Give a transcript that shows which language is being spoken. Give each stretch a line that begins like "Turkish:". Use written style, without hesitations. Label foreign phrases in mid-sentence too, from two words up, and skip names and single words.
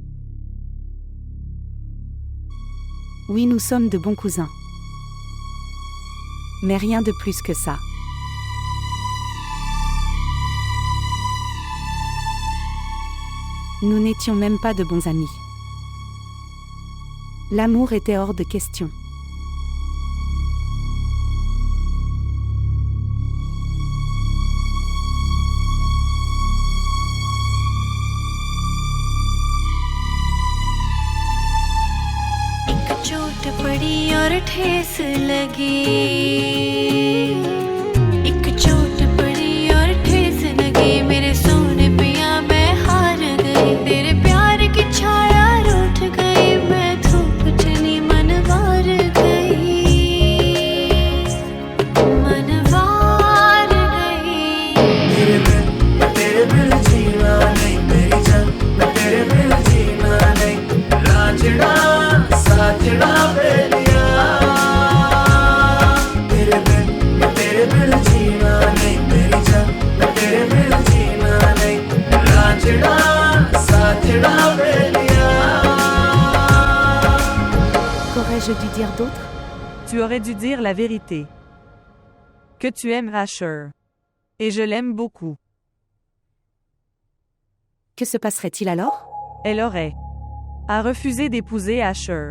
French: Oui, nous sommes de bons cousins. Mais rien de plus que ça. Nous n'étions même pas de bons amis. L'amour était hors de question.
Hindi: एक चोट पड़ी और ठेस लगी एक चोट पड़ी और ठेस लगी मेरे सोने पिया मैं हार गई तेरे प्यार की छाया रूठ गई मैं धूप चली मनवार गई तेरे बिन जीना नहीं मेरी जान मैं तेरे बिन जीना नहीं लाजड़ा साजड़ा बेलिया तेरे बिन जीना नहीं मेरी जान मैं तेरे बिन जीना नहीं लाजड़ा साजड़ा बेलिया
French: Qu'aurais-je dû dire d'autre? Tu aurais dû dire la vérité. Que tu aimes Asher. Et je l'aime beaucoup. Que se passerait-il alors? Elle a refusé d'épouser Asher.